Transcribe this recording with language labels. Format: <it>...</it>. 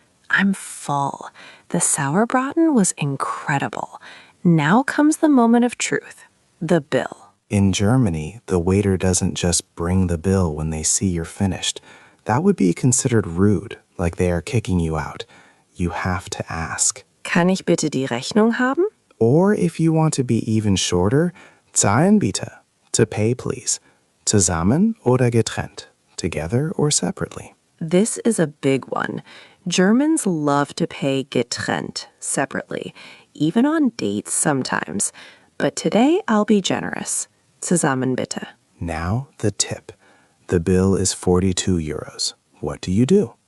<en>I'm full. The Sauerbraten was incredible. Now comes the moment of truth. The bill. In Germany, the waiter doesn't just bring the bill when they see you're finished. That would be considered rude, like they are kicking you out. You have to ask.</en> <de>Kann ich bitte die Rechnung haben?</de> <en>Or if you want to be even shorter,</en> <de>zahlen bitte.</de> <en>To pay, please.</en> <de>Zusammen oder getrennt.</de> <en>Together or separately. This is a big one. Germans love to pay getrennt, separately, even on dates sometimes. But today I'll be generous.</en> <de>Zusammen bitte.</de> <en>Now the tip. The bill is 42 euros. What do you do?</en>